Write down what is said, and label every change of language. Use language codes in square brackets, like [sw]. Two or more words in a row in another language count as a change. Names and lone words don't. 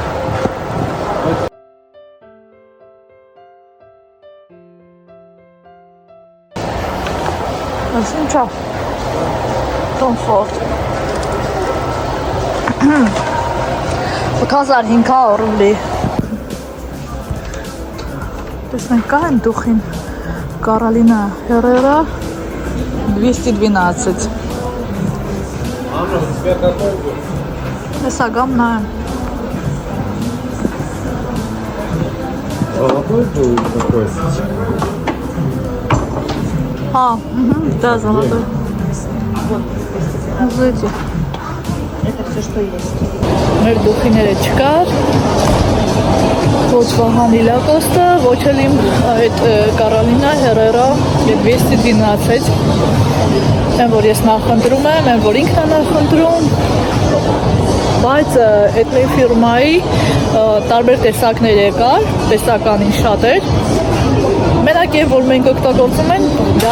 [hy] Ինչա Tom Ford 1500 рублей. Տեսնենք կա են դուխին Կարոլինա Հերերա 212. Հեսա գամ նայեմ։ [ru] Золотой был такой? Да, золотой. Вот эти. Это Все, что есть. [hy] Մեր դուխիները չկար, ոչ Վահանի Լակոստը, ոչ էլ իմ այդ Կարոլինա Հերերա 212, են որ ես նախընտրում եմ, են որ ինքն է նախընտրում, բայց այդ մեր ֆիրմայի տարբեր տեսակներ եկար, տեսականին շատ էր, մենակ և որ մենք օգտագործում են, դա